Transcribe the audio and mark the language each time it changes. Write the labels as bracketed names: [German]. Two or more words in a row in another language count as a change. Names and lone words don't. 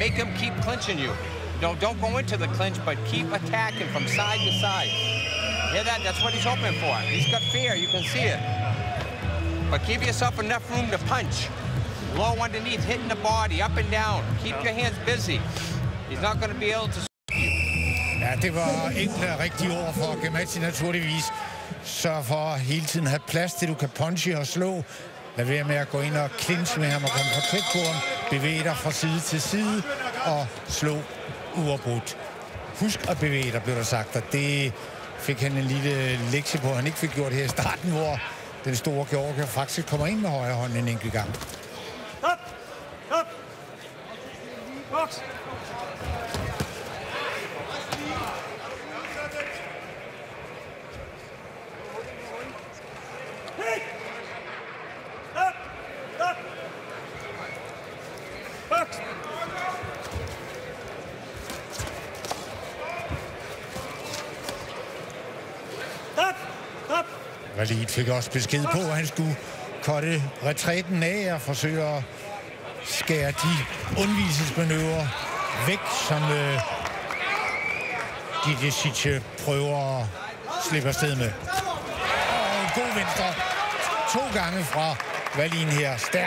[English] Make him keep clinching you. Don't go into the clinch, but keep attacking from side to side. Hear that? That's what he's hoping for. He's got fear. You can see it. But give yourself enough room to punch. Low underneath, hitting the body, up and down. Keep your hands busy. He's not going to be able to... [Danish] Ja, det var enkle og rigtige ord for Gamache naturligvis. Sørg for hele tiden at have plads til, du kan punche og slå. Lad være med at gå ind og clinche med ham og komme for tæt på ham. Bevæg dig fra side til side og slå uafbrudt. Husk at bevæge dig, blev der sagt, og det fik han en lille lektie på, han ikke fik gjort her i starten, hvor den store Georgier faktisk kommer ind med højre hånd en enkelt gang. [English] Stop! Stop! Box! Hey! Stop! Stop! Box! Stop! Stop! [Danish] Walid fik også besked på, at han skulle cutte retræten af og forsøge at skære de undvigelsesmanøvrer væk, som Didicic prøver at slippe afsted med. Og en god venstre. 2 gange fra Walid her. Stærk.